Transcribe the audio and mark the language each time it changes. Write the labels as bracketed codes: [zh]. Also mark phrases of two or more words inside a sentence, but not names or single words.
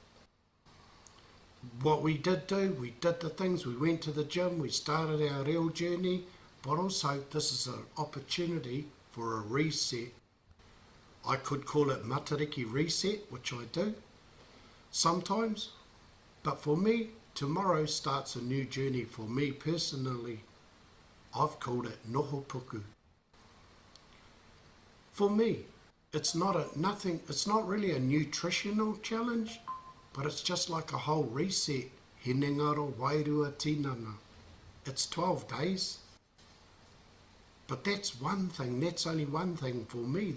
[en] What we did do, we did the things, we went to the gym, we started our real journey, but also this is an opportunity for a reset. I could call it Matariki reset, which I do sometimes, but for me, tomorrow starts a new journey for me personally. I've called it [mi] noho puku. [en] For me, it's not really a nutritional challenge, but it's just like a whole reset. [mi] Hine Ngaro, Wairua, Tinana. [en] It's 12 days. But that's one thing, that's only one thing for me.